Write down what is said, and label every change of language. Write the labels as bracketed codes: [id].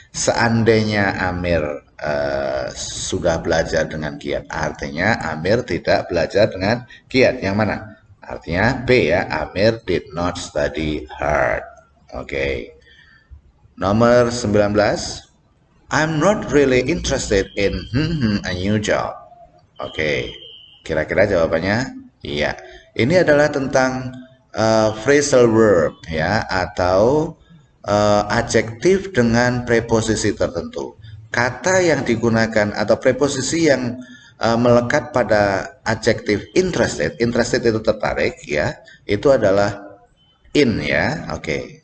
[id] Seandainya Amir sudah belajar dengan giat, artinya Amir tidak belajar dengan giat. Yang mana? Artinya B ya, Amir [en] did not study hard. [id] Oke. Nomor 19. [en] I'm not really interested in a new job. [id] Oke. Kira-kira jawabannya? Iya. Ini adalah tentang phrasal verb ya, atau adjektif dengan preposisi tertentu. Kata yang digunakan atau preposisi yang melekat pada adjektif interested itu tertarik ya, itu adalah in ya. Oke.